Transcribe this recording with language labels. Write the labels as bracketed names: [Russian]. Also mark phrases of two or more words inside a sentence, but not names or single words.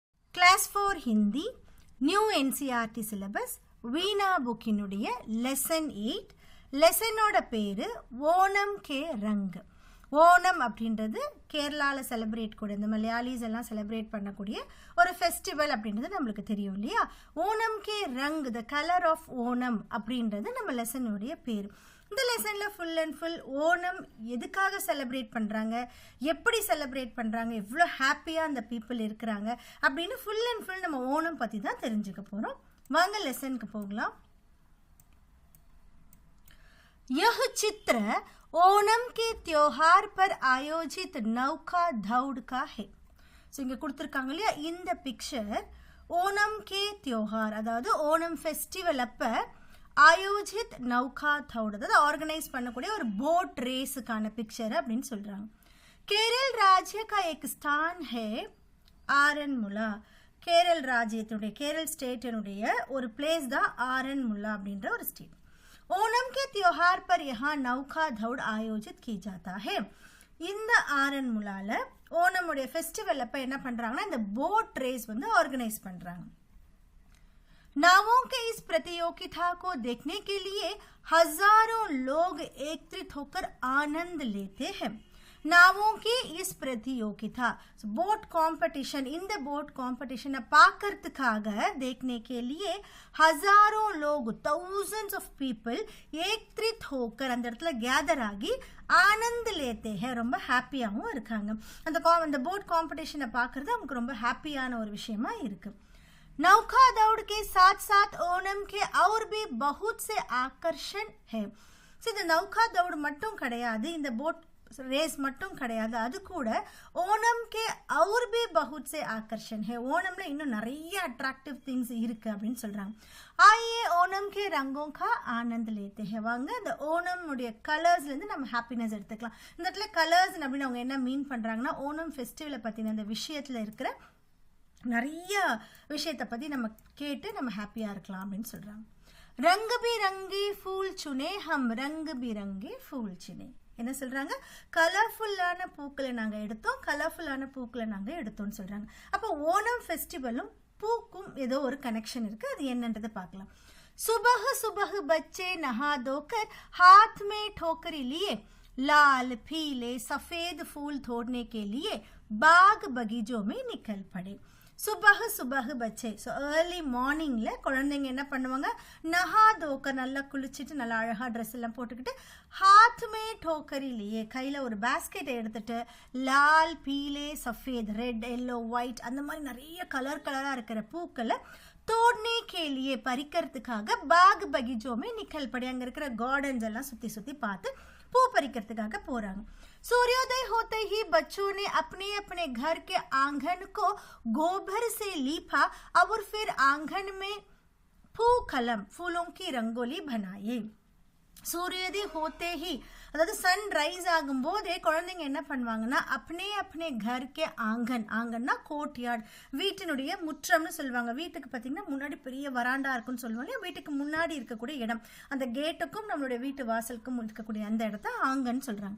[English] Class 4 Hindi, New NCERT syllabus, Veena bookனுடைய lesson 8. [Tamil] லெசனோட பேரு ஓணம் கே ரங். ஓணம் அப்படின்றது கேரளாவில் செலிப்ரேட் கூட இந்த மலையாளிஸ் எல்லாம் செலிப்ரேட் பண்ணக்கூடிய ஒரு ஃபெஸ்டிவல் அப்படின்றது நம்மளுக்கு தெரியும் இல்லையா. ஓணம் கே ரங், [English] the colour of Onam [Tamil] அப்படின்றது நம்ம லெசனுடைய பேர். இந்த லெசனில் [English] full and full [Tamil] ஓணம் எதுக்காக செலிப்ரேட் பண்ணுறாங்க, எப்படி செலிப்ரேட் பண்ணுறாங்க, எவ்வளோ ஹாப்பியாக அந்த பீப்புள் இருக்கிறாங்க அப்படின்னு [English] full and full [Tamil] நம்ம ஓணம் பற்றி தான் தெரிஞ்சுக்க போகிறோம். வாங்க லெசனுக்கு போகலாம். [Hindi] यह चित्र ओणम के त्योहार पर आयोजित नौका दौड़ का है. [Tamil] ஸோ இங்கே கொடுத்துருக்காங்க இல்லையா, இந்த பிக்சர் [Hindi] ओणम के त्योहार, [Tamil] அதாவது ஓணம் ஃபெஸ்டிவல் அப்போ [Hindi] आयोजित नौका दौड़, [Tamil] அதாவது ஆர்கனைஸ் பண்ணக்கூடிய ஒரு போட் ரேஸுக்கான பிக்சர் அப்படின்னு சொல்கிறாங்க. [Hindi] केरल राज्य का एक स्थान है आरनमुला. [Tamil] கேரள் ராஜ்யத்தினுடைய கேரள் ஸ்டேட்டினுடைய ஒரு பிளேஸ் தான் ஆரன்முலா அப்படின்ற ஒரு ஸ்டேட். [Hindi] ओणम के त्योहार पर यहाँ नौका दौड़ आयोजित की जाता है. [Tamil] இந்த ஆரன்முலால ஓணமுடைய ஃபெஸ்டிவல் அப்ப என்ன பண்றாங்கன்னா இந்த போட் ரேஸ் வந்து ஆர்கனைஸ் பண்றாங்க. [Hindi] नावों के इस प्रतियोगिता को देखने के लिए हजारों लोग एकत्रित होकर आनंद लेते हैं. नावों की इस प्रतियोगिता [English] boat competition, [Tamil] இந்த போட் காம்படிஷனை பார்க்கறதுக்காக [Hindi] देखने के लिए हजारों लोग, [English] thousands of people [Hindi] एकत्रित होकर [Tamil] அந்த இடத்துல கேதர் ஆகி [Hindi] ஆனந்த் लेते हैं, [Tamil] ரொம்ப ஹாப்பியாகவும் இருக்காங்க. அந்த போட் காம்படிஷனை பார்க்கறது நமக்கு ரொம்ப ஹாப்பியான ஒரு விஷயமா இருக்கு. [Hindi] नौका दौड़ के साथ साथ ओणम के और भी बहुत से आकर्षण है. [Tamil] இந்த நௌகா தௌடு மட்டும் கிடையாது, இந்த போட் ரேஸ் மட்டும் கிடையாது, அது கூட [Hindi] ओणम के और भी बहुत से आकर्षण है. [Tamil] ஓணம்ல இன்னும் நிறைய அட்ராக்டிவ் திங்ஸ் இருக்கு அப்படின்னு சொல்றாங்க. [Hindi] आइए ओणम के रंगों का आनंद लेते हैं. [Tamil] வாங்க இந்த ஓணம் உடைய கலர்ஸ்ல இருந்து நம்ம ஹாப்பினஸ் எடுத்துக்கலாம். இந்த இடத்துல கலர்ஸ் அப்படின்னு அவங்க என்ன மீன் பண்றாங்கன்னா, ஓணம் ஃபெஸ்டிவலை பத்தின அந்த விஷயத்துல இருக்கிற நிறைய விஷயத்தை பத்தி நம்ம கேட்டு நம்ம ஹாப்பியா இருக்கலாம் அப்படின்னு சொல்றாங்க. [Hindi] रंग बिरंगे फूल चुने हम रंग बिरंगे फूल चुने. [Tamil] என்ன சொல்றாங்க, கலர்ஃபுல்லான பூக்களை நாங்க எடுத்தோம், கலர்ஃபுல்லான பூக்களை நாங்க எடுத்தோம்னு சொல்றாங்க. அப்போ ஓணம் ஃபெஸ்டிவலும் பூக்கும் ஏதோ ஒரு கனெக்ஷன் இருக்கு, அது என்னன்றதை பார்க்கலாம். [Hindi] सुबह सुबह बच्चे नहा धोकर हाथ में ठोकरी लिए लाल पीले सफेद फूल तोड़ने के लिए बाग बगीचों में निकल पड़े. सुबह सुबह बच्चे. ஸோ [English] early morningில் [Hindi] குழந்தைங்க என்ன பண்ணுவாங்க, नहा धोकर, நல்லா குளிச்சுட்டு நல்லா அழகாக ட்ரெஸ் எல்லாம் போட்டுக்கிட்டு हाथ में टोकरी लिए கையில் ஒரு பேஸ்கெட்டை எடுத்துட்டு लाल पीले सफेद, [English] red yellow white [Hindi] அந்த மாதிரி நிறைய கலராக இருக்கிற பூக்களை तोड़ने के लिए பறிக்கிறதுக்காக बाग बगीचों में निकल पड़े, அங்கே இருக்கிற கார்டன்ஸ் எல்லாம் சுற்றி பார்த்து பூ பறிக்கிறதுக்காக போகிறாங்க. सूर्योदय होते ही बच्चों ने अपने अपने घर के आंगन को गोबर से लीपा और फिर आंगन में फूकलम फूलों की रंगोली बनाई. सूर्योदय होते ही, [Tamil] அதாவது [English] sun rise [Tamil] ஆகும் போதே குழந்தைங்க என்ன பண்ணுவாங்கன்னா, [Hindi] अपने अपने घर के आंगन, [Tamil] ஆங்கன்னா கோர்ட்யார்ட், வீட்டினுடைய முற்றம்னு சொல்லுவாங்க. வீட்டுக்கு பார்த்தீங்கன்னா முன்னாடி பெரிய வராண்டா இருக்குன்னு சொல்லுவாங்க, வீட்டுக்கு முன்னாடி இருக்கக்கூடிய இடம், அந்த கேட்டுக்கும் நம்மளுடைய வீட்டு வாசலுக்கும் இருக்கக்கூடிய அந்த இடத்த ஆங்கன்னு சொல்றாங்க.